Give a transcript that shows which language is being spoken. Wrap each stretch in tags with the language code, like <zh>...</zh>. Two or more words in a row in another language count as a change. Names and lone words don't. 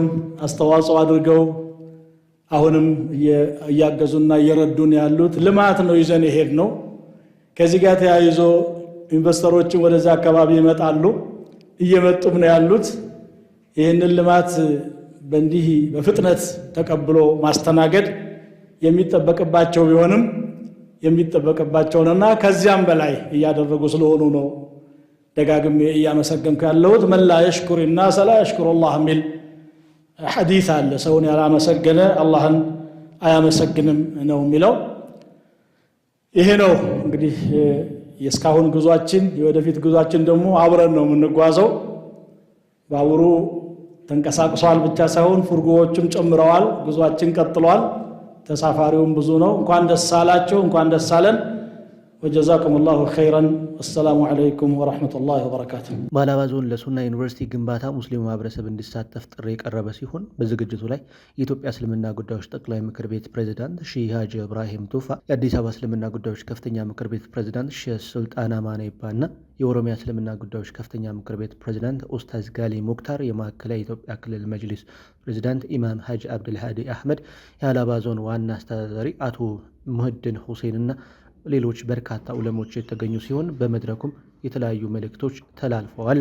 <am>አስተዋጽኦ አድርገው አሁንም እያገዙና እየረዱን ያሉት ልማት ነው ይዘን ይሄድ ነው። ከዚህ ጋር ተያይዞ ኢንቨስተሮችን ወደዛ አካባቢ ይመጣሉ፣ እየመጡም ነው ያሉት። ይህንን ልማት በእንዲህ በፍጥነት ተቀብሎ ማስተናገድ የሚጠበቅባቸው ቢሆንም የሚጠበቅባቸውንና ከዚያም በላይ እያደረጉ ስለሆኑ ነው ደጋግሜ እያመሰገንኩ ያለሁት።</am> <ar>ملا يشكر الناس لا يشكر الله</ar> <am>የሚል ሐዲስ አለ። ሰውን ያላመሰገነ አላህን አያመሰግንም ነው የሚለው። ይሄ ነው እንግዲህ የስካሁን ጉዟችን። የወደፊት ጉዟችን ደግሞ አብረን ነው የምንጓዘው። ባቡሩ ተንቀሳቅሷል ብቻ ሳይሆን ፉርጎዎችም ጨምረዋል። ጉዟችን ቀጥሏል። ተሳፋሪውም ብዙ ነው። እንኳን ደስ አላችሁ፣ እንኳን ደስ አለን።</am> <ar>وجزاكم الله خيرا والسلام عليكم ورحمة الله وبركاته።</ar> <am>በሀላባ ዞን ለሱና ዩኒቨርሲቲ ግንባታ ሙስሊሙ ማህበረሰብ እንዲሳተፍ ጥሪ የቀረበ ሲሆን በዝግጅቱ ላይ የኢትዮጵያ እስልምና ጉዳዮች ጠቅላይ ምክር ቤት ፕሬዝዳንት ሼህ ሀጂ ኢብራሂም ቱፋ፣ የአዲስ አበባ እስልምና ጉዳዮች ከፍተኛ ምክር ቤት ፕሬዝዳንት ሼህ ሱልጣን አማን ይባና የኦሮሚያ እስልምና ጉዳዮች ከፍተኛ ምክር ቤት ፕሬዝዳንት ኡስታዝ ጋሊ ሙክታር፣ የማዕከላዊ ኢትዮጵያ ክልል መጅሊስ ፕሬዝዳንት ኢማም ሀጂ አብዱልሃዲ አህመድ፣ የሀላባ ዞን ዋና አስተዳዳሪ አቶ ሙህድን ሁሴንና ሌሎች በርካታ ዑለሞች የተገኙ ሲሆን በመድረኩም የተለያዩ መልእክቶች ተላልፈዋል።</am>